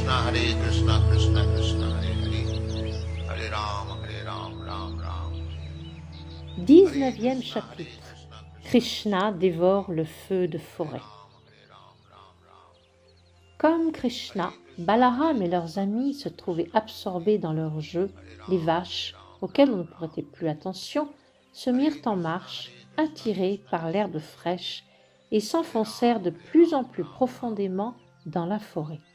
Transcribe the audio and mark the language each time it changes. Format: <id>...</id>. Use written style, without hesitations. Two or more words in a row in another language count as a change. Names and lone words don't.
<sa>Hare Krishna, Krishna Krishna, Hare Hare, Hare Ram, Ram Ram.</sa> <fr>19e chapitre. Krishna dévore le feu de forêt. Comme Krishna, Balaram et leurs amis se trouvaient absorbés dans leur jeu, les vaches, auxquelles on ne prêtait plus attention, se mirent en marche, attirées par l'herbe fraîche, et s'enfoncèrent de plus en plus profondément dans la forêt.</fr>